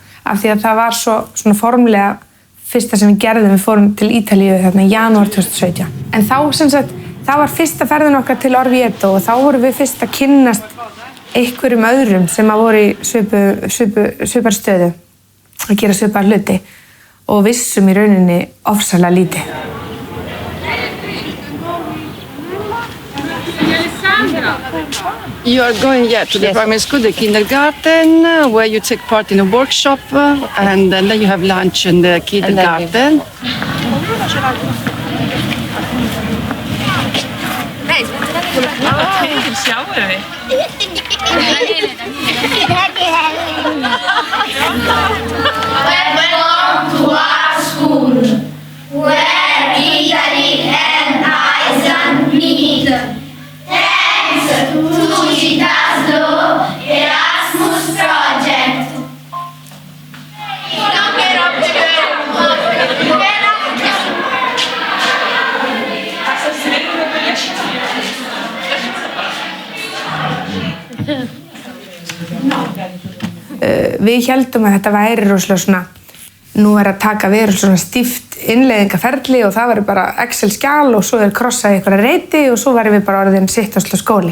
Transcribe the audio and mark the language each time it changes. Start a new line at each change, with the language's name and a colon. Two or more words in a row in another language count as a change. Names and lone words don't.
Icelandic: Af því að það var svona formlega fyrsta sem við gerðum, við fórum til Ítalíu þarna í janúar 2017. En þá sem sagt, það var fyrsta ferðin okkar til Orvieto og þá vorum við fyrst að kynnast einhverjum öðrum sem að voru í svipar stöðu. Að gera svipar hluti og vissum í rauninni ofsalega lítið.
English: You are going to the primary school, the kindergarten, where you take part in a workshop, and then you have lunch in the kindergarten. Welcome to our school, where Italy and Iceland meet. Thanks to Tjittarslóð Erasmus Project.
Icelandic: Við héldum að þetta væri rosalega svona, nú er að taka verið svona stíft innleiðingaferli og það væri bara Excel-skjal og svo krossað í einhverja reiti og svo væri við bara orðin Tjittarslóð skóli.